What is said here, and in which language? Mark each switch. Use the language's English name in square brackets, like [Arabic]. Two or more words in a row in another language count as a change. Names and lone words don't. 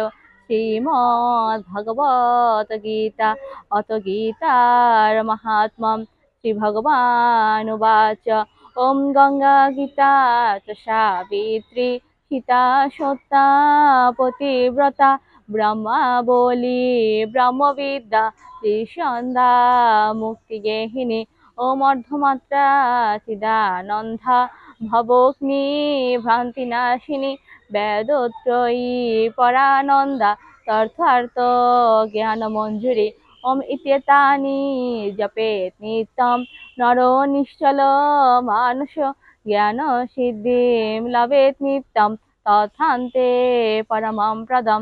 [Sanskrit] শ্রীমদ্ ভগবত গীতা অত গীতার মাহাত্ম্যম। শ্রী ভগবানুবাচ ওম গঙ্গা গীতা চ সাবিত্রী সীতা সত্যা পতিব্রতা ব্রহ্মা বলি ব্রহ্মবিদ্যা ত্রিসন্ধ্যা মুক্তিগেহিনী। ওম অর্ধমাত্রা চিদানন্দা ভবগ্নি ভ্রান্তিনাশিনী বেদত্রয়ী পরানন্দা তথার্থ জ্ঞান মঞ্জুরি। ওম ইত্যেতানি জপেত নিত্যম নরো নিশ্চল মানস জ্ঞান সিদ্ধিম লভেত নিত্যম তথান্তে পরমং প্রদম।